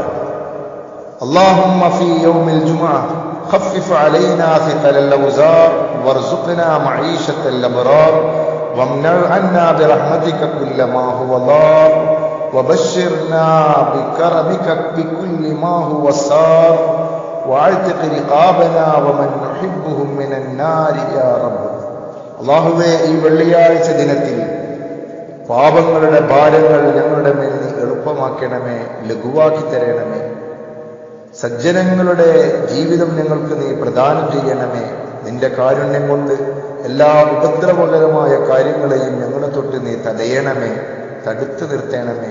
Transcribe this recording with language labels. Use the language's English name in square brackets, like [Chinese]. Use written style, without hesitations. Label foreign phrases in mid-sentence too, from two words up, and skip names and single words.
[Arabic] اللهم في يوم الجمعة خفف علينا ثقل الأوزار وارزقنا معيشة الأبرار وامنع عنا برحمتك كل ما هو ضار وبشرنا بكرمك بكل ما هو صار واعتق رقابنا ومن نحبهم من النار يا رب. [Malayalam] അല്ലാഹുവേ, ഈ വെള്ളിയാഴ്ച ദിനത്തിൽ പാപങ്ങളുടെ ഭാരങ്ങൾ ഞങ്ങളുടെ മേൽ നീ എളുപ്പമാക്കണമേ, ലഘുവാക്കി തരണമേ. സജ്ജനങ്ങളുടെ ജീവിതം ഞങ്ങൾക്ക് നീ പ്രദാനം ചെയ്യണമേ. നിന്റെ കാരുണ്യം കൊണ്ട് എല്ലാ ഉപദ്രവകരമായ കാര്യങ്ങളെയും ഞങ്ങളെ തൊട്ട് നീ തടയണമേ, തടുത്തു നിർത്തണമേ.